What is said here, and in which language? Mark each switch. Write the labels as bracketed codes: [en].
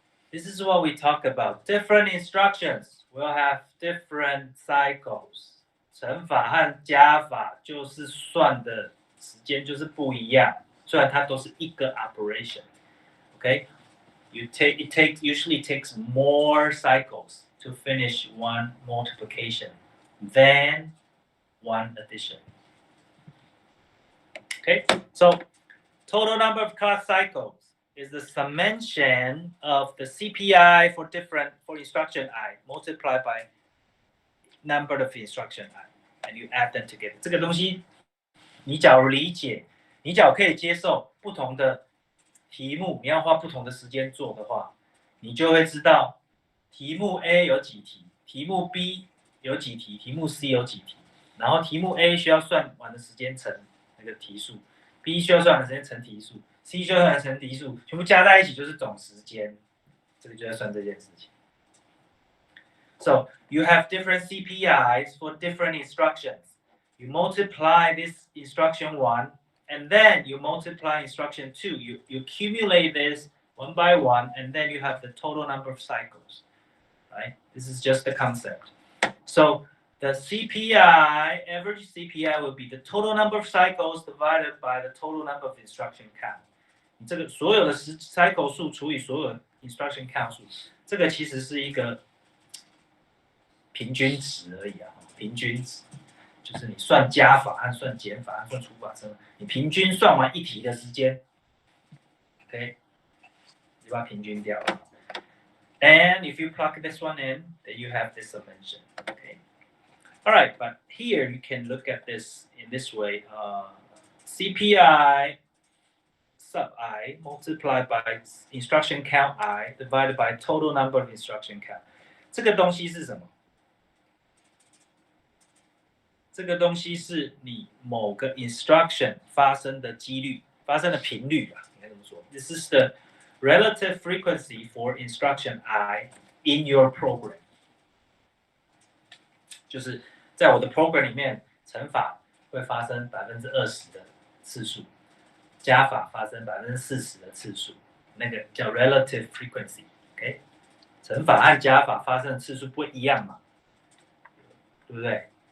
[en] This is what we talk about. Different instructions will have different cycles. [zh] 乘法和加法就是算的时间就是不一样，虽然它都是一个 operation. [en] Okay, usually takes more cycles to finish one multiplication than one addition. Okay, so total number of class cycles is the summation of the CPI for instruction I multiplied by number of instruction I, and you add them together. [zh] 这个东西，你假如理解，你假如可以接受不同的题目，你要花不同的时间做的话，你就会知道题目 A 有几题，题目 B 有几题，题目 C 有几题，然后题目 A 需要算完的时间乘那个题数。 B 需要算的时间乘题数 ，C 需要算的乘题数，全部加在一起就是总时间，这个就在算这件事情。 [en] So you have different CPIs for different instructions. You multiply this instruction 1, and then you multiply instruction 2. You accumulate this one by one, and then you have the total number of cycles. Right? This is just the concept. So the CPI, average CPI will be the total number of cycles divided by the total number of instruction count. [zh] 你这个所有的cycle 数除以所有 instruction count 数，这个其实是一个平均值而已啊，平均值就是你算加法和算减法和算除法生，你平均算完一题的时间 ，OK， 你把它平均掉了。 [en] And if you plug this one in, then you have this summation. Okay. All right, but here you can look at this in this way. CPI sub I multiplied by instruction count I divided by total number of instruction count. [zh] 这个东西是什么？这个东西是你某个 instruction 发生的几率、发生的频率吧，应该这么说。 [en] This is the relative frequency for instruction I in your program. [zh] 就是在我的 program 里面，乘法会发生20%的次数，加法发生40%的次数，那个叫 relative frequency。OK， 乘法和加法发生的次数不一样嘛，对不对？